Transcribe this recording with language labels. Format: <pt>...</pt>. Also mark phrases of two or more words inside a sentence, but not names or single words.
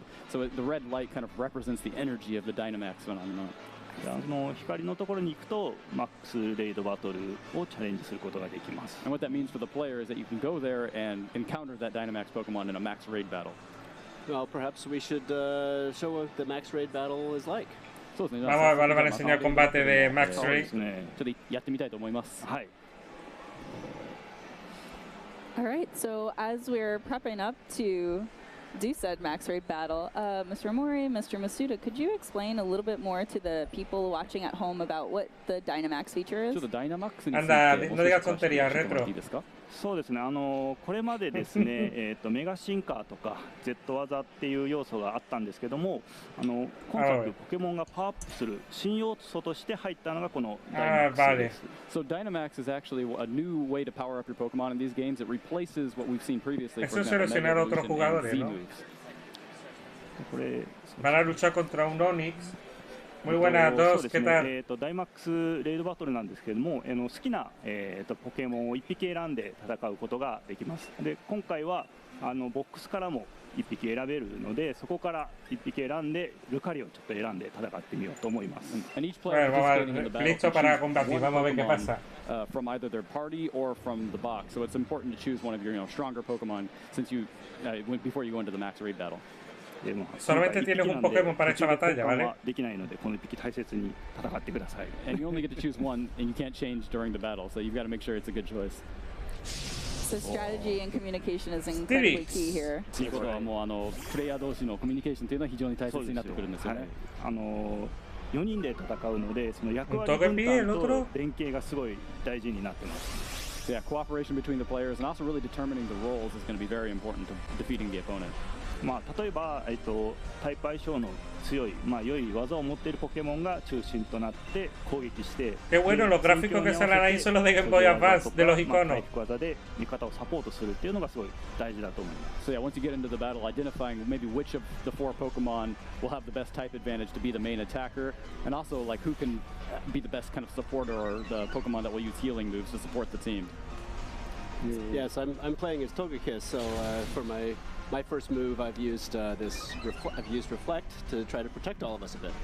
<en>So the red light kind of represents the energy of the Dynamax phenomenon.</en> <ja>光のところに行くとマックスレイドバトルをチャレンジすることができます。</ja> <en>And what that means for the player is that you can go there and encounter that Dynamax Pokemon in a max raid battle. Well, perhaps we should show what the max raid battle is like.</en> <es>Vamos a enseñar combate de Max Raid.</es> <ja>ちょっとやってみたいと思います。はい。</ja> <en>All right, so as we're prepping up to do said max raid battle, Mr. Mori, Mr. Masuda, could you explain a little bit more to the people watching at home about what the Dynamax feature is?</en> <ja>ちょっとダイナマックスについて</ja> <es>Anda, no digas tonterías, retro.</es> <ja>いいですか？そうですね。これまでですね、メガシンカーとか Z 技っていう要素があったんですけども、今作ポケモンがパワーアップする新要素として入ったのがこのダイナマックスです。</ja> <en>So Dynamax is actually a new way to power up your Pokemon in these games. It replaces what we've seen previously.</en> <es>Eso es seleccionar otros jugadores, ¿no? Van a luchar contra un Onix. Muy buenas dos, ¿qué tal?</es> <ja>ダイマックスレイドバトルなんですけれども、好きな、ポケモンを1匹選んで戦うことができます。で、今回はボックスからも 1匹選べるので、そこから1匹選んでルカリをちょっと選んで戦ってみようと思います。</ja> <es>Listo para combatir, vamos a ver qué pasa.</es> <en>From either their party or from the box, so it's important to choose one of your stronger Pokemon since you before you go into the max raid battle.</en> <es>Solamente tienes un Pokémon para esta batalla, ¿vale?</es> <ja>できないのでこの1匹大切に戦ってください。</ja> <en>And you only get to choose one, and you can't change during the battle, so you've got to make sure it's a good choice. So strategy and communication is incredibly key here.</en> <ja>ということはもうプレイヤー同士のコミュニケーションというのは非常に大切になってくるんですよね。 4人で戦うので、その役割分担と連携がすごい大事になってます。</ja> <en>Yeah, cooperation between the players and also really determining the roles is going to be very important to defeating the opponent.</en> <ja>例えば、タイプ相性の強い、良い技を持っているポケモンが中心となって攻撃して、</ja> <es>Qué bueno, los gráficos que salen ahí son los de Game Boy Advance, de los iconos.</es> <ja>回復技で味方をサポートするっていうのがすごい大事だと思います。</ja> <en>So yeah, once you get into the battle, identifying maybe which of the 4 Pokemon will have the best type advantage to be the main attacker, and also like who can be the best kind of supporter or the Pokemon that will use healing moves to support the team. Yes, I'm playing as Togekiss, so for my first move, I've used Reflect to try to protect all of us a bit.</en>